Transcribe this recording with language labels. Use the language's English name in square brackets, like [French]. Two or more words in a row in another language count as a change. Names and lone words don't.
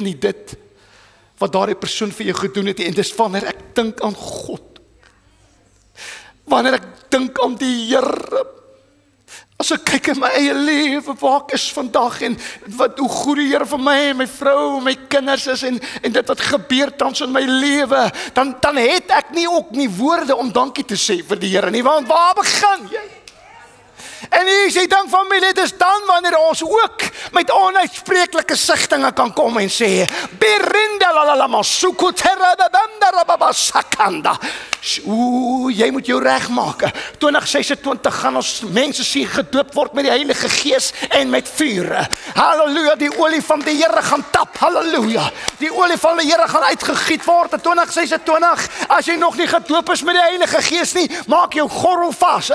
[Afrikaans] nie dit wat daardie persoon vir jou gedoen het, en dis wanneer ek dink aan God, wanneer ek dink aan die Here, as ek kyk in my eie lewe, waar ek is vandag, en hoe goed die Here vir my, en my vrou, en my kinders is, en dit wat gebeur tans in my lewe, dan het ek nie ook nie woorde om dankie te sê vir die Here nie, want waar begin jy? En hier is die ding familie, dit is dan wanneer ons ook met onuitspreeklike sigtinge kan kom en sê, Berinda la la la masuku terabanda rababa sakanda, Jy moet jou regmaak. 2026 gaan ons mense sien gedoop word met die Heilige Gees en met vuur. Halleluja, die olie van die Here gaan tap. Halleluja. Die olie van die Here gaan uitgegiet word in 2026. As jy nog nie gedoop is met die Heilige Gees nie, maak jou gordel vas.